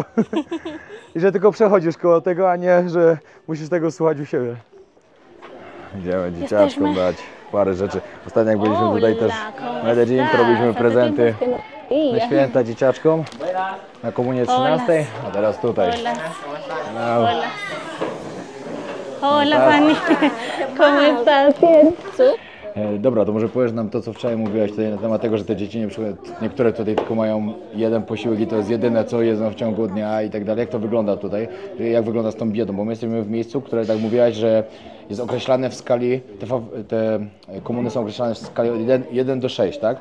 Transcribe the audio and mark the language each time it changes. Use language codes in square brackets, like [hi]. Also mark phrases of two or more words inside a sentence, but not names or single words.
[pl] I że tylko przechodzisz koło tego, a nie, że musisz tego słuchać u siebie. Idziemy dzieciaczkom Jesteśmy. dać parę rzeczy. Ostatnio jak byliśmy tutaj też w Medellin, to tak, robiliśmy prezenty na święta dzieciaczkom, na komunię 13, a teraz tutaj. [es] Hola. No. Hola. Hola, Fanny. ¿Cómo estás? [pl] Dobra, to może powiesz nam to, co wczoraj mówiłaś tutaj na temat tego, że te dzieci niektóre tutaj tylko mają jeden posiłek i to jest jedyne, co jedzą w ciągu dnia i tak dalej. Jak to wygląda tutaj? Jak wygląda z tą biedą? Bo my jesteśmy w miejscu, które, tak mówiłaś, że jest określane w skali, te komuny są określane w skali od 1 do 6, tak?